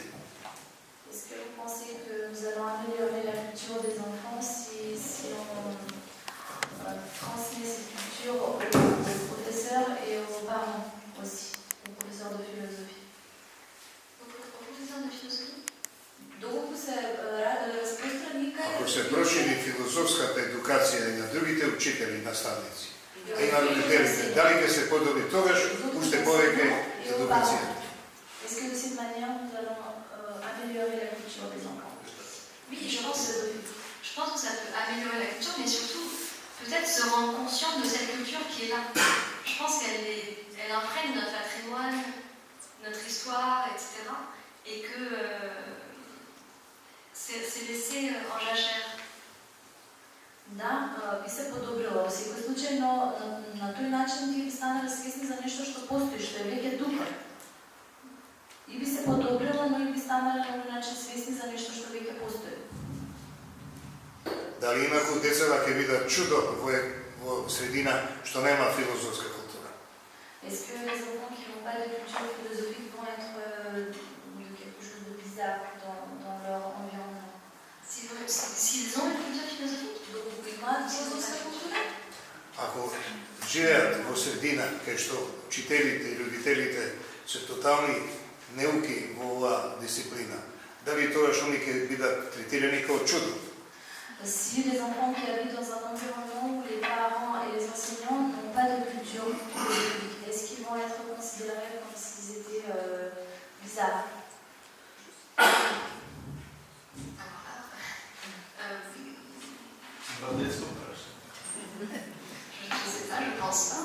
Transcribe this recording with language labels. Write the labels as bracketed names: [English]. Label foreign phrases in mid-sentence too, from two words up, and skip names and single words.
[French] Est-ce que vous pensez que nous allons améliorer la culture des enfants si on transmet cette culture aux professeurs et aux parents aussi, aux professeurs de philosophie? Aux professeurs de philosophie? [Macedonian] Доколку се разпространи Ако се прошири филозофската едукација и на другите учители и наставници, а и на родителите, дали ќе се подобри тогаш уште повеќе едукација? [French] Est-ce que de cette manière nous allons améliorer la culture des enfants? Oui, je pense que ça peut améliorer la culture, mais surtout peut-être se rendre conscient de cette culture qui est là. Je pense qu'elle imprègne notre patrimoine, notre histoire, etc. Et que c'est laissé en jachère. [Macedonian] Да, би се подобрило во секој случај, но на тој начин ти би станале свесни за нешто што постои, што е веќе тука. И би се подобрило, но и би станале на тој начин свесни за нешто што веќе постои. Дали инаку децата ќе бидат чудо во средина што нема филозофска култура? [French] Est-ce que les enfants qui n'ont pas de culture philosophique vont être de quelque chose de bizarre dans leur environnement? S'ils ont une culture philosophique, [Macedonian] Ако живеат во средина кај што учителите и родителите се тотални неуки во оваа дисциплина, дали тогаш они ќе бидат третирани како чудо? [French] Si les enfants qui habitent dans un environnement où les parents et les enseignants n'ont pas de culture philosophique, est-ce qu'ils vont être considérés comme s'ils étaient bizarres? Je sais pas, je pense pas.